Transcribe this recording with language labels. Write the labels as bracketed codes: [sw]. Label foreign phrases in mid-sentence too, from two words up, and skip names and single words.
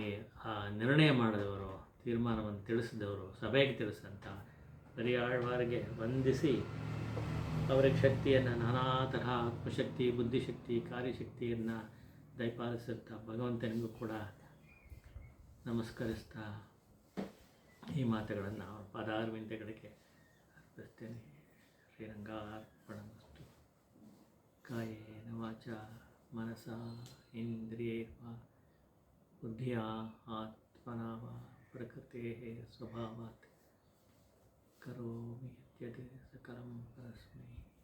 [kn] ಆ ನಿರ್ಣಯ ಮಾಡಿದವರು, ತೀರ್ಮಾನವನ್ನು ತಿಳಿಸಿದವರು, ಸಭೆಗೆ ತಿಳಿಸಂತ ಆಳ್ವಾರಿಗೆ ವಂದಿಸಿ ಅವರಿಗೆ ಶಕ್ತಿಯನ್ನು, ನಾನಾ ತರಹ ಆತ್ಮಶಕ್ತಿ, ಬುದ್ಧಿಶಕ್ತಿ, ಕಾರ್ಯಶಕ್ತಿಯನ್ನು ದಯಪಾಲಿಸುತ್ತಾ ಭಗವಂತನಿಗೂ ಕೂಡ ನಮಸ್ಕರಿಸ್ತಾ ಈ ಮಾತುಗಳನ್ನು ಅವರ ಪಾದಾರವಿಂದಗಳಿಗೆ ಅರ್ಪಿಸ್ತೇನೆ. [sa] ಶ್ರೀರಂಗಾರ್ಪಣಮಸ್ತು. ಕಾಯೇನ ವಾಚಾ ಮನಸಾ ಇಂದ್ರಿಯೇರ್ವಾ ಬುದ್ಧಿಯಾ ಆತ್ಮನಾ ವಾ ಪ್ರಕೃತೇಃ ಸ್ವಭಾವಾತ್ ಕರೋಮಿ ಯತ್ ಸಕಲಂ ಪರಸ್ಮೈ.